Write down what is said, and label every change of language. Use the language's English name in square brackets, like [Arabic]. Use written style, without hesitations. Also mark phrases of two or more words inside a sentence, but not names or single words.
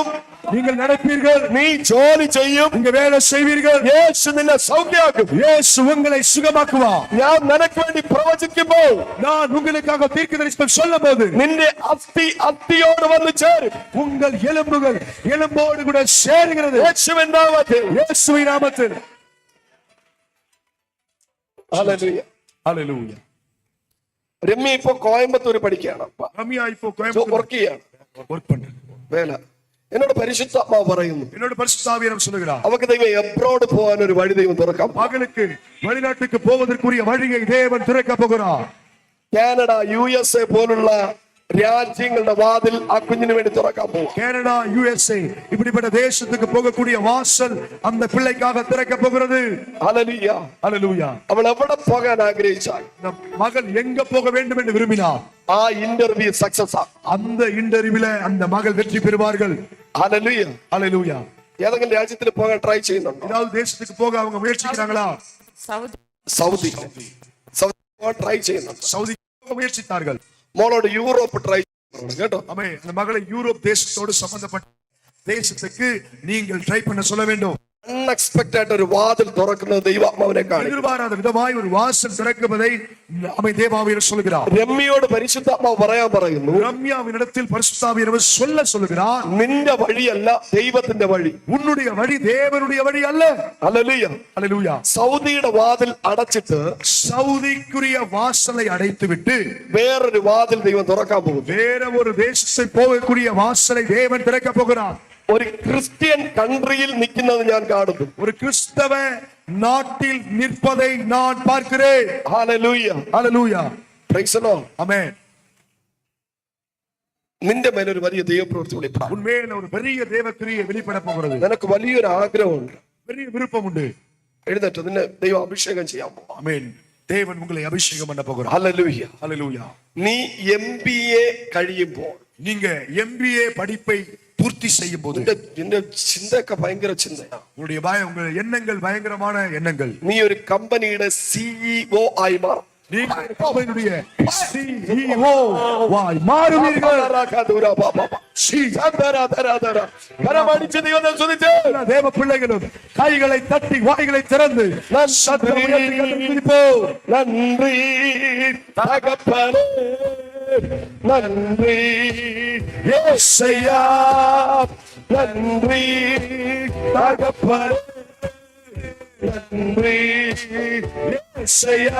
[Tamil] நீங்கள் நடப்பீர்கள், [Malayalam] നീ ജോലി ചെയ്യും, [Tamil] நீங்க வேலை செய்வீர்கள். [Malayalam] യേശു നിന്നെ സൗഖ്യമാക്കും. [Tamil] இயேசு உங்களை சுகமாக்குவார். [Malayalam] ഞാൻ നിനക്ക് വേണ്ടി പ്രവചിക്കുമ്പോൾ [Tamil] நான் உங்களுக்காக தீர்க்க தரிசனம் சொல்லும் போது [Malayalam] നിന്റെ അസ്ഥി അസ്ഥിയോട് വന്ന് ചേരും. [Tamil] உங்கள் எலும்புகள் எலும்போடு கூட சேருகிறது. [Malayalam] യേശുവിൻ നാമത്തിൽ. [Tamil] இயேசுவின் நாமத்தில். [Malayalam] ഹല്ലേലൂയ. [Tamil] ஹalleluya. [Malayalam] രമ്യ ഇപ്പൊ കോയമ്പത്തൂർ പഠിക്കുകയാണ്. [Tamil] ரம்யா இப்போ கோயம்புத்தூர் [Malayalam] വർക്ക് ചെയ്യാണ്. [Tamil] வர்க் பண்றாங்க. [Malayalam] വേല. എന്നോട് പരിശുദ്ധാത്മാവ് പറയുന്നു, [Tamil] என்னோட பரிசுத்த ஆவியானவர் சொல்லுகிறார், [Malayalam] അവക്ക് ദൈവം എബ്രോഡ് പോകാൻ ഒരു വഴി ദൈവം തുറക്കാം. [Tamil] மகனுக்கு வெளிநாட்டுக்கு போவதற்குரிய வழியை தேவன் திறக்க போகிறார். [Malayalam] കാനഡ, USA പോലുള്ള രാജ്യങ്ങളുടെ വാതിൽ ആ കുഞ്ഞിന് വേണ്ടി തുറക്കാൻ പോകും. [Tamil] கனடா, USA இப்படிப்பட்ட தேசத்துக்கு போகக்கூடிய வாசல் அந்த பிள்ளைக்காக திறக்க போகிறது. [Malayalam] ഹല്ലേലൂയ. [Tamil] ஹalleluya. [Malayalam] അവൾ എവിടെ പോകാൻ ആഗ്രഹിച്ചാൽ [Tamil] இந்த மகள் எங்க போக வேண்டும் என்று விரும்பினார், [Malayalam] ആ [English] interview success [Malayalam] ആകും. [Tamil] அந்த இன்டர்வியூல அந்த மகள் வெற்றி பெறுவார்கள். [Malayalam] ഹല്ലേലൂയ. [Tamil] ஹalleluya. [Malayalam] ഏതെങ്കിലും രാജ്യത്തിൽ പോകാൻ ട്രൈ ചെയ്യുന്നുണ്ടോ? [Tamil] ஏதாவது தேசத்துக்கு போக அவங்க முயற்சிக்கிறாங்களா? [Malayalam] സൗദി സൗദി പോകാൻ ട്രൈ ചെയ്യുന്നുണ്ട്. [Tamil] சவுதி போக முயற்சித்தார்கள். [Malayalam] മോളോട് യൂറോപ്പ് ട്രൈ ചെയ്യുന്നുണ്ട് കേട്ടോ. [Tamil] ஆமே, அந்த மகளை யூரோப் தேசத்தோடு சம்பந்தப்பட்ட தேசத்துக்கு நீங்கள் ட்ரை பண்ண சொல்ல வேண்டும். [Malayalam] അൺഎക്സ്പെക്ടഡ് ഒരു വാതിൽ തുറക്കുന്നത് ദൈവാത്മാവിനെ കാണും. [Tamil] எதிர்பாராத விதமாய் ஒரு வாசல் திறக்குவதை அமை தேவாவியர் சொல்லுகிறார். [Malayalam] രമ്യയോട് പരിശുദ്ധാത്മാവ് പറയാൻ പറയുന്നു, [Tamil] ரம்யாவினிடத்தில் பரிசுத்தாவியர் சொல்லுகிறார், [Malayalam] നിന്റെ വഴിയല്ല ദൈവത്തിന്റെ വഴി. [Tamil] உன்னுடைய வழி தேவனுடைய வழி அல்ல. [Malayalam] ഹല്ലേലൂയ. [Tamil] ஹalleluya. [Malayalam] സൗദിയുടെ വാതിൽ അടച്ചിട്ട് [Tamil] சவுதிக்குரிய வாசலை அடைத்துவிட்டு [Malayalam] വേറൊരു വാതിൽ ദൈവം തുറക്കാൻ പോകും. [Tamil] வேற ஒரு தேசத்தை போகக்கூடிய வாசலை தேவன் திறக்க போகிறார். [Malayalam] ഒരു [English] Christian country [Malayalam] നിൽക്കുന്നത് ഞാൻ കാണുന്നു. [Tamil] ஒரு கிறிஸ்தவ நாட்டில் நிற்பதை நான் பார்க்கிறேன். [Malayalam] ഹല്ലേലൂയ. [Tamil] ஹalleluya. [English] Praise the Lord. [Tamil] ஆமென். [Malayalam] നിന്റെ മേലെ ഒരു വലിയ ദൈവപ്രവൃത്തി വെളിപ്പെടാൻ, [Tamil] உண்மையில ஒரு பெரிய தேவக்கிரியை வெளிப்பட போகிறது. [Malayalam] നിനക്ക് വലിയൊരു ആഗ്രഹമുണ്ട്. [Tamil] பெரிய விருப்பம் உண்டு. [Malayalam] എഴുന്നേറ്റ് നിന്നെ ദൈവം അഭിഷേകം ചെയ്യാൻ പോകും. [Tamil] ஆமென். தேவன் உங்களை அபிஷேகம் பண்ண போகிறார். [Malayalam] ഹല്ലേലൂയ. [Tamil] ஹalleluya. [Malayalam] നീ MBA കഴിയുമ്പോൾ, [Tamil] நீங்க MBA படிப்பை பூர்த்தி செய்யும் போது [Malayalam] നിന്റെ ചിന്തയൊക്കെ ഭയങ്കര ചിന്തയാണ്. [Tamil] உங்கள் எண்ணங்கள் பயங்கரமான எண்ணங்கள். [Malayalam] നീ ഒരു കമ്പനിയുടെ CEO ആയി മാറും. [Tamil] நீங்கள் கம்பெனியுடைய CEO வாய் மாறுவீர்கள். [Malayalam] കരമടിച്ച് ദൈവത്തെ സ്തുതിച്ച് [Tamil] தேவ பிள்ளைகளும் கைகளை தட்டி வாய்களை திறந்து சத்தம் உயர்த்தி கர்த்தரை துதிப்போம். நன்றி தகப்பனே, நன்றி யேசையா, நன்றி தகப்பனே, நன்றி யேசையா.